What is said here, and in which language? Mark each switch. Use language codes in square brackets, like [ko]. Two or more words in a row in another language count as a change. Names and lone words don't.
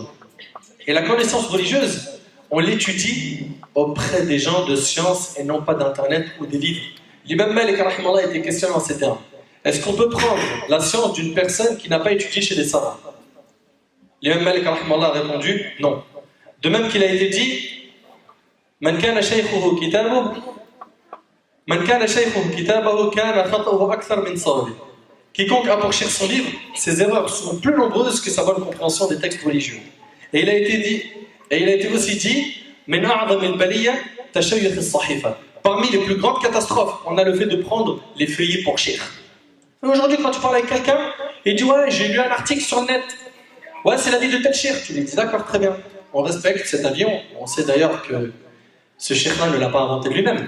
[fr] Et la connaissance religieuse, on l'étudie auprès des gens de science et non pas d'internet ou des livres. L'imam Malik rahimahullah était questionné en ces termes: est-ce qu'on peut prendre la science d'une personne qui n'a pas étudié chez des savants? L'imam Malik rahimahullah a répondu non. De même qu'il a été dit: [ar] من كان شيخه كتابه من كان شيخه كتابه كان خطؤه أكثر من صوابه. [fr] Quiconque a pour cher son livre, ses erreurs sont plus nombreuses que sa bonne compréhension des textes religieux. Et il a été aussi dit: [ar] من أعظم البلية تشيخ الصحيفة. [fr] Parmi les plus grandes catastrophes, on a le fait de prendre les feuillets pour cher. Aujourd'hui, quand tu parles avec quelqu'un, il dit: ouais, j'ai lu un article sur le net. Ouais, c'est l'avis de tel cheikh. Tu lui dis: d'accord, très bien. On respecte cet avis. On sait d'ailleurs que ce cheikh-là ne l'a pas inventé lui-même.